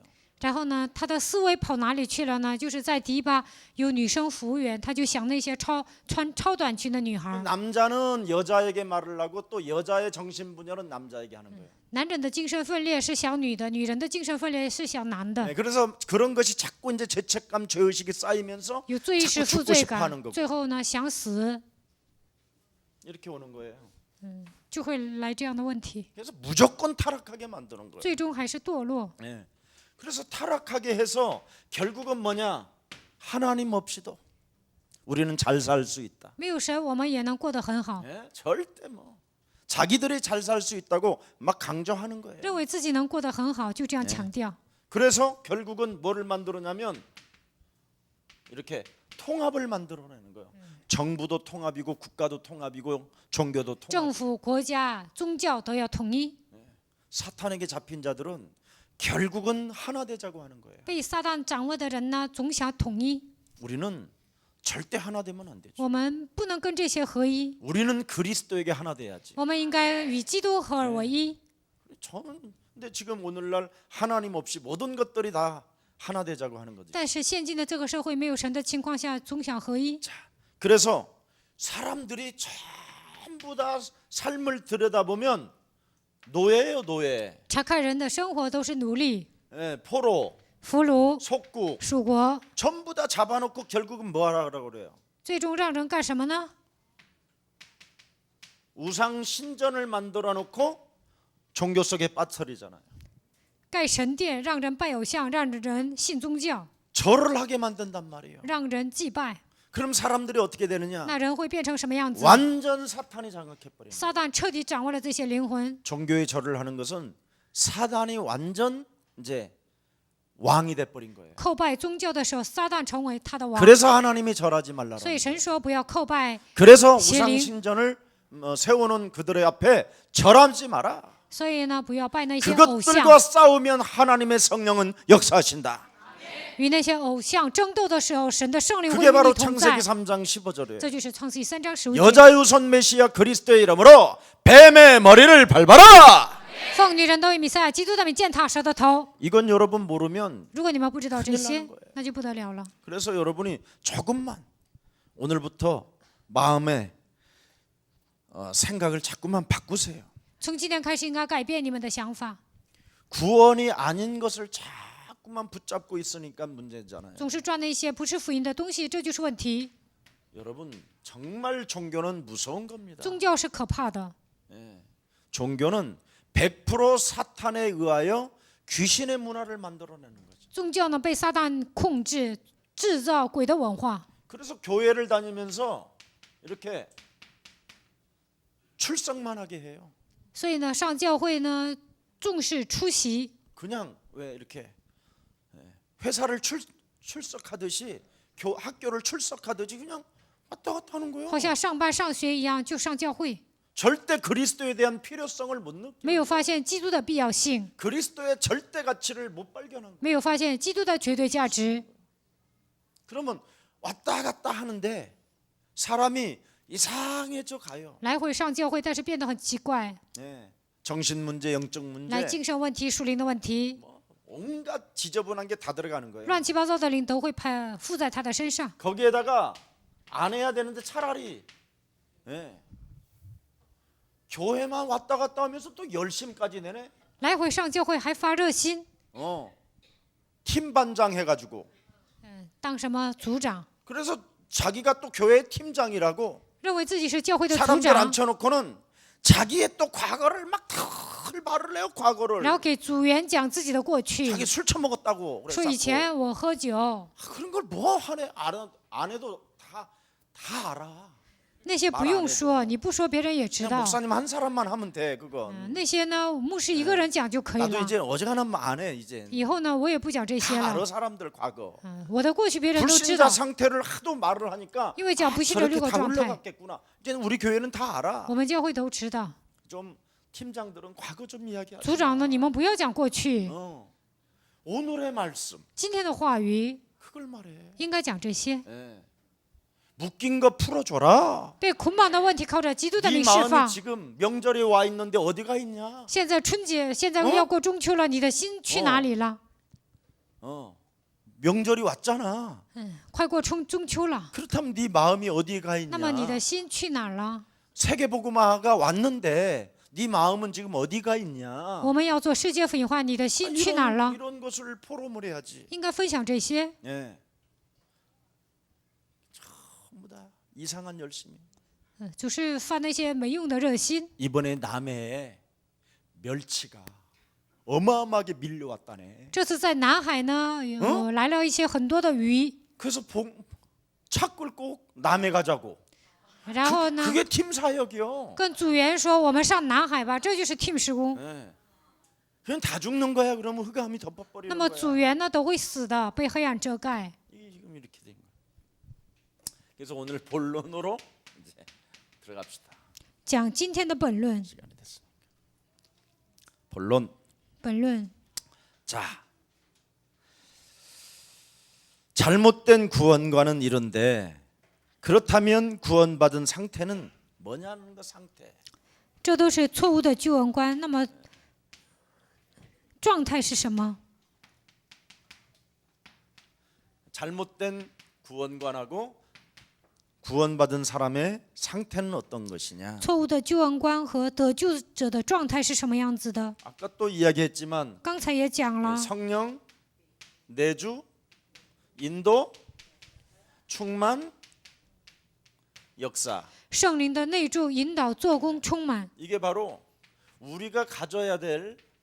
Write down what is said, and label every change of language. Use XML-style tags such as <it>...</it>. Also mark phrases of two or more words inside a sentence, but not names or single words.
<zh>然后呢，他的思维跑哪里去了呢？就是在迪吧有女生服务员，他就想那些穿超短裙的女孩。</zh> <ko>남자는 여자에게 말을 하고 또 여자의 정신 분열은 남자에게 하는 거예요.</ko> <zh>男人的精神分裂是想女的，女人的精神分裂是想男的，</zh> <ko>네, 그래서 그런 것이 자꾸 이제 죄책감, 죄의식이 쌓이면서</ko> <zh>有罪意识、</zh> <ko>자꾸</ko> <zh>负</zh> <ko>죽고</ko> <zh>罪</zh> <ko>싶어 하는</ko> <zh>感，</zh> <ko>거고</ko> <zh>最后呢想死，</zh> <ko>이렇게 오는 거예요.</ko> <zh>就会来这样的问题，</zh> <ko>그래서 무조건 타락하게 만드는 거예요.</ko> <zh>最终还是堕落。</zh> <ko>네. 그래서 타락하게 해서 결국은 뭐냐? 하나님 없이도 우리는 잘 살 수 있다.</ko> <zh>没有神，我们也能过得很好。</zh> <ko>네? 절대 뭐 자기들이 잘 살 수 있다고 막 강조하는 거예요.</ko> <zh>认为自己能过得很好，就这样强调。</zh> <ko>그래서 결국은 뭐를 만들었냐면 이렇게 통합을 만들어내는 거예요. 정부도 통합이고 국가도 통합이고 종교도 통합.</ko> <zh>政府、国家、宗教都要统一。</zh> <ko>사탄에게 잡힌 자들은 결국은 하나 되자고 하는 거예요.</ko> <zh>被撒旦掌握的人呢，总想统一。</zh> <ko>우리는 절대 하나 되면 안 되죠.</ko> <zh>我们不能跟这些合一，</zh> <ko>우리는 그리스도에게 하나 돼야지.</ko> <zh>我们应该与基督合而为一。</zh> <ko>저는 근데 지금 오늘날 하나님 없이 모든 것들이 다 하나 되자고 하는 거죠.</ko> <zh>但是现今的这个社会没有神的情况下，总想合一。</zh> <ko>그래서 사람들이 전부 다 삶을 들여다보면 노예예요, 노예.</ko> <zh>查看人的生活都是奴隶、</zh> <ko>예, 포로,</ko> <zh>俘虏、</zh> <ko>속국</ko> <zh>属国，</zh> <ko>전부 다 잡아놓고 결국은 뭐 하라고 그래요?</ko> <zh>最终让人干什么呢？</zh> <ko>우상 신전을 만들어 놓고 종교 속에 빠뜨리잖아요.</ko> <zh>盖神殿，让人拜偶像，让人信宗教，</zh> <ko>절을 하게 만든단 말이에요.</ko> <zh>让人祭拜。</zh> <ko>그럼 사람들이 어떻게 되느냐?</ko> <zh>那人会变成什么样子？</zh> <ko>완전 사탄이 장악해 버려.</ko> <zh>撒旦彻底掌握了这些灵魂。</zh> <ko>종교의 절을 하는 것은 사단이 완전 이제 왕이 돼 버린 거예요.</ko> <zh>叩拜宗教的时候，撒旦成为他的王。</zh> <ko>그래서 하나님이 절하지 말라라.</ko> <zh>所以神说不要叩拜。</zh> <ko>그래서</ko> <zh>邪灵。</zh> <ko>우상 신전을 세워놓은 그들의 앞에 절하지 마라.</ko> <zh>所以呢，不要拜那些偶像。</zh> <ko>그것들과 싸우면 하나님의 성령은 역사하신다.</ko> <zh>与那些偶像争斗的时候，神的圣灵会</zh> <ko>그게</ko> <zh>与</zh> <ko>바로</ko> <zh>你同在</zh> <ko>창세기 。 3장 15절이에요.</ko> <zh>这就是创世记3章15节。</zh> <ko>여자유선 메시아 그리스도의 이름으로 뱀의 머리를 밟아라.</ko> <zh>奉女人都以弥赛亚基督的名践踏蛇的头。</zh> <ko>이건 여러분 모르면</ko> <zh>如果你们不知道这</zh> <ko>큰일</ko> <zh>些</zh> <ko>나는 거예요. ，</ko> <zh>那就不得了了。</zh> <ko>그래서 여러분이 조금만 오늘부터 마음의 생각을 자꾸만 바꾸세요.</ko> <zh>从今天开始，应该改变你们的想法。</zh> <ko>구원이 아닌 것을 자꾸만 붙잡고 있으니까 문제잖아요.</ko> <zh>总是抓那些不是福音的东西，这就是问题。</zh> <ko>여러분 정말 종교는 무서운 겁니다.</ko> <zh>宗教是可怕的，</zh> <ko>종교는 100% 사탄에 의하여 귀신의 문화를 만들어내는 거죠.</ko> <zh>宗教呢被撒旦控制，制造鬼的文化。</zh> <ko>그래서 교회를 다니면서 이렇게 출석만 하게 해요.</ko> <zh>所以呢，上教会呢重视出席，</zh> <ko>그냥 왜 이렇게 회사를 출석하듯이 학교를 출석하듯이 그냥 왔다 갔다 하는 거예요.</ko> <zh>好像上班上学一样，就上教会，</zh> <ko>절대 그리스도에 대한 필요성을 못 느끼고</ko> <zh>没有发现基督的必要性，</zh> <ko>그리스도의 절대 가치를 못 발견한 거예요.</ko> <zh>没有发现基督的绝对价值。</zh> <ko>그러면 왔다 갔다 하는데 사람이 이상해져 가요.</ko> <zh>来回上教会，但是变得很奇怪，</zh> <ko>정신 문제, 영적</ko> <zh>来</zh> <ko>문제,</ko> <zh>精神问题、属灵的问题，</zh> <ko>온갖 지저분한 게 다 들어가는 거예요.</ko> <zh>乱七八糟的灵都会附在他的身上。</zh> <ko>거기에다가 안 해야 되는데 차라리 교회만 왔다 갔다 하면서 또 열심까지 내네.</ko> <zh>来回上教会还发热心，</zh> <ko>팀 반장 해가지고</ko> <zh>当什么组长，</zh> <ko>그래서 자기가 또 교회 팀장이라고</ko> <zh>认为自己是教会的组</zh> <ko>사람들</ko> <zh>长，</zh> <ko>앉혀놓고는 자기의 또 과거를 막 털 말을 해요. 과거를</ko> <zh>然后给组员讲自己的过去，</zh> <ko>자기 술 처먹었다고</ko> <zh>说</zh> <ko>그래서</ko> <zh>以前我喝酒，</zh> <ko>그런 걸 뭐 하네 안 해도 다 알아.</ko> <zh>那些不用说，你不说别人也知</zh> <ko>그냥</ko> <zh>道。</zh> <ko>목사님 한 사람만 하면 돼 그건.</ko> <zh>那些呢，牧师一个人讲就可以</zh> <ko>나도</ko> <zh>了。</zh> <ko>이제 어지간하면 안 해 이제.</ko> <zh>以后呢，我也不讲这些</zh> <ko>다</ko> <zh>了</zh> <ko>알아 。 사람들 과거.</ko> <zh>我的过去别人都知道</zh> <ko>불신자 ， 상태를 하도 말을 하니까</ko> <zh>因为讲不信的六</zh> <ko>저렇게</ko> <zh>个</zh> <ko>다</ko> <zh>状态，</zh> <ko>흘러갔겠구나. 이제 우리 교회는 다 알아.</ko> <zh>我们教会都知道。</zh> <ko>좀 팀장들은 과거 좀 이야기하자.</ko> <zh>组长呢，你们不要讲过去，</zh> <ko>오늘의 말씀</ko> <zh>今天的话语</zh> <ko>그걸 말해.</ko> <zh>应该讲这些。</zh> <ko>묶인 거 풀어줘라.</ko> <zh>被捆绑的问题靠着基督的</zh> <ko>네</ko> <zh>名释</zh> <ko>마음이</ko> <zh>放。</zh> <ko>지금 명절에 와 있는데 어디가 있냐?</ko> <zh>现在春节，现在要过中秋了，你的心去哪里了？</zh> <ko>명절이 왔잖아.</ko> <zh>快过中秋了，</zh> <ko>그렇다면 네 마음이 어디에 가</ko> <zh>那么你</zh> <ko>있냐?</ko> <zh>的心去哪儿了？</zh> <ko>세계복음화가 왔는데 네 마음은 지금 어디가 있냐?</ko> <zh>我们要做世界福音化，你的心去哪儿了？</zh> <ko>이런 것을 포럼을 해야지.</ko> <zh>应该分享这些。</zh> <ko>전부 다 이상한 열심이.</ko> <zh>就是发那些没用的热心。</zh> <ko>이번에 남해에 멸치가 어마어마하게 밀려왔다네.</ko> <zh>这次在南海呢，来了一些很多的鱼，</zh> <ko>그래서 차 끌고 남해 가자고.</ko> <zh>然后呢，</zh> <ko>그게 팀 사역이요.</ko> <zh>跟组员说我们上南海吧，这就是 team 施工。</zh> <ko>그냥 다 죽는 거야. 그러면 흑암이 덮어버리는</ko> <zh>那么</zh> <ko>거야.</ko> <zh>组员呢都会死的，被黑暗遮盖。</zh> <ko>이게 지금 이렇게 된 거야. 그래서 오늘 본론으로 이제 들어갑시다.</ko> <zh>讲今天的本论，</zh> <ko>시간이 됐으니까. 본론.</ko> <zh>本论</zh> <ko>자, 잘못된 구원과는 이런데 그렇다면 구원받은 상태는 뭐냐는 거 상태.</ko> <zh>这都是错误的救恩观。那么状态是什么？</zh> <ko>잘못된 구원관하고 구원받은 사람의 상태는 어떤 것이냐?</ko> <zh>错误的救恩观和得救者的状态是什么样子的？</zh> <ko>아까 또 이야기했지만</ko> <zh>刚才也讲了，</zh> <ko>성령, 내주, 인도, 충만, 역사.</ko> <zh>圣灵的内住、引导、做工、充满，</zh> <ko>이게 바로 우리가 가져야 될</ko>